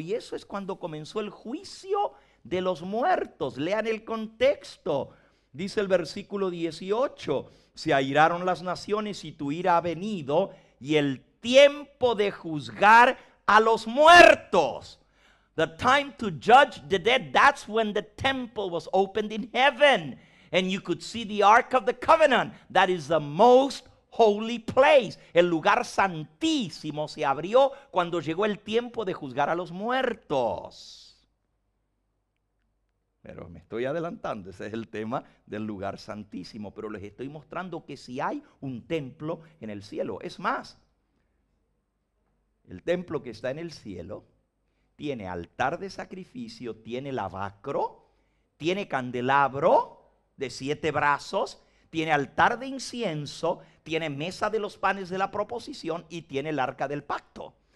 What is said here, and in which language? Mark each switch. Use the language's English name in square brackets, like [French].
[Spanish] Y eso es cuando comenzó el juicio de los muertos. Lean el contexto. Dice el versículo 18, se airaron las naciones y tu ira ha venido, y el tiempo de juzgar a los muertos. [English] The time to judge the dead, that's when the temple was opened in heaven. And you could see the Ark of the Covenant. That is the most holy place. [Spanish] El lugar santísimo se abrió cuando llegó el tiempo de juzgar a los muertos. Pero me estoy adelantando, ese es el tema del lugar santísimo. Pero les estoy mostrando que si hay un templo en el cielo. Es más, el templo que está en el cielo tiene altar de sacrificio, tiene lavacro, tiene candelabro de 7 brazos, tiene altar de incienso, tiene mesa de los panes de la proposición y tiene el arca del pacto.